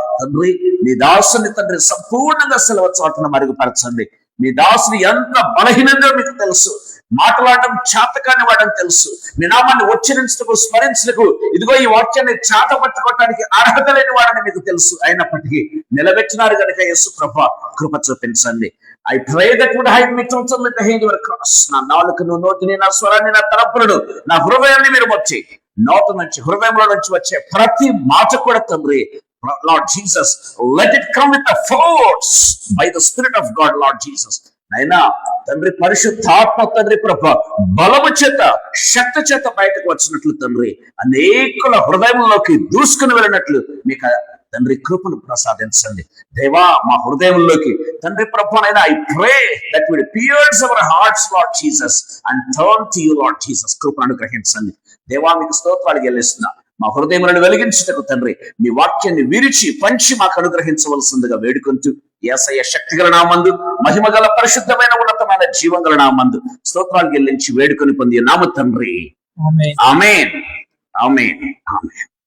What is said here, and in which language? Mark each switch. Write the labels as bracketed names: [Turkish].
[Telugu] తండ్రి, మీ దాసుని తండ్రి సంపూర్ణంగా సెలవు చాటును మరుగుపరచండి. మీ దాసుని ఎంత బలహీనంగా మీకు తెలుసు, మాట్లాడడం చేతకాని వాడని తెలుసు, మీ నామాన్ని ఉచ్చరించటకు స్మరించటకు ఇదిగో ఈ వాక్యాన్ని చేత పట్టుకోవటానికి అర్హత లేని వాడని మీకు తెలుసు. అయినప్పటికీ నిలబెట్టినారు కనుక యేసు ప్రభా కృప చూపించండి. [English] I pray that would hide me totally behind your cross. [Telugu] నా నాలుకను, నోటిని, నా స్వరాన్ని, నా తలంపులను, నా హృదయాన్ని మీరు వచ్చి నోటి నుంచి, హృదయంలో నుంచి వచ్చే ప్రతి మాట కూడా తండ్రి [English] Lord Jesus, let it come with the force by the Spirit of God, Lord Jesus. [Telugu] అయినా తండ్రి పరిశుద్ధాత్మ తండ్రి ప్రభా బలము చేత, శక్తి చేత బయటకు వచ్చినట్లు తండ్రి అనేకుల హృదయంలోకి దూసుకుని వెళ్ళినట్లు మీకు తండ్రి కృపను ప్రసాదించండి దేవా. మా హృదయంలోకి తండ్రి ప్రభానైనా [English] I pray that will pierce our hearts, Lord Jesus, and turn to you, Lord Jesus. [Telugu] కృపను అనుగ్రహించండి దేవా. మీకు స్తోత్రాలు చెల్లిస్తున్నా. మా హృదయములను వెలిగించుటకు తండ్రి మీ వాక్యాన్ని విరిచి పంచి మాకు అనుగ్రహించవలసిందిగా వేడుకొంటూ యేసయ్య శక్తిగల నామందు మహిమగల పరిశుద్ధమైన ఉన్నతమైన జీవంగల నామందు స్తోత్రాలు చెల్లించి వేడుకొని పొంది నామ తండ్రి ఆమేన్. ఆమేన్ ఆమేన్ ఆమేన్.